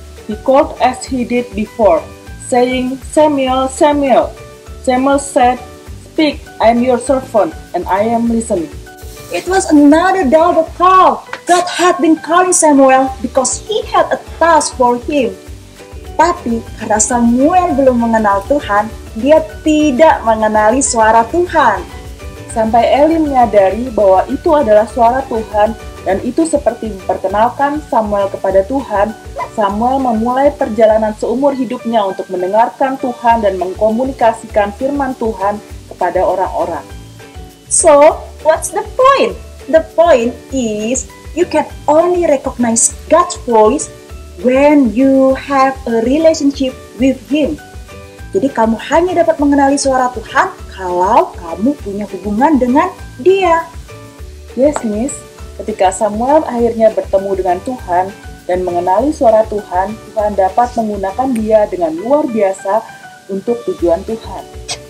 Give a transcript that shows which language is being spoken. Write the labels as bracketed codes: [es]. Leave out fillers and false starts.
[en] He called as he did before, saying, "Samuel, Samuel." Samuel said, "Speak, I am your servant and I am listening." It was another double call. God had been calling Samuel because he had a task for him. [id] Tapi karena Samuel belum mengenal Tuhan, dia tidak mengenali suara Tuhan. Sampai Eli menyadari bahwa itu adalah suara Tuhan dan itu seperti memperkenalkan Samuel kepada Tuhan, Samuel memulai perjalanan seumur hidupnya untuk mendengarkan Tuhan dan mengkomunikasikan firman Tuhan kepada orang-orang. [en] So, what's the point? The point is you can only recognize God's voice when you have a relationship with Him. [id] Jadi kamu hanya dapat mengenali suara Tuhan kalau kamu punya hubungan dengan Dia. [en] Yes, Miss. [id] Ketika Samuel akhirnya bertemu dengan Tuhan dan mengenali suara Tuhan, Tuhan dapat menggunakan dia dengan luar biasa untuk tujuan Tuhan.